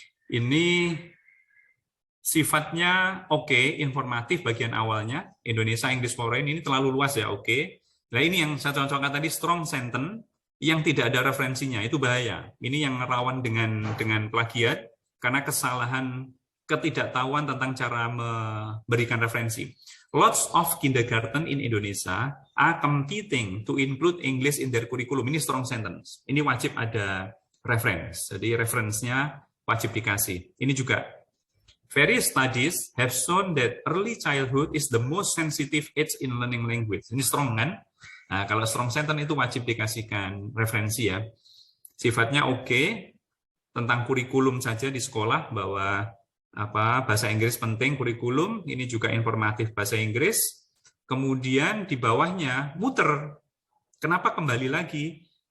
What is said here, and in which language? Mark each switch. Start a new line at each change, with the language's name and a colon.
Indonesian: Ini sifatnya oke, informatif bagian awalnya. Indonesia English Foreign ini terlalu luas ya, oke. Nah ini yang saya contohkan tadi, strong sentence yang tidak ada referensinya, itu bahaya. Ini yang rawan dengan plagiat, karena kesalahan ketidaktahuan tentang cara memberikan referensi.
English: Lots of kindergarten in Indonesia are competing to include English in their curriculum.
Indonesian: Ini strong sentence. Ini wajib ada reference. Jadi referensinya wajib dikasih. Ini juga.
English: Various studies have shown that early childhood is the most sensitive age in learning language.
Indonesian: Ini strong kan? Nah, kalau strong sentence itu wajib dikasihkan referensi ya. Sifatnya oke, tentang kurikulum saja di sekolah bahwa bahasa Inggris penting kurikulum, ini juga informatif bahasa Inggris. Kemudian di bawahnya muter. Kenapa kembali lagi?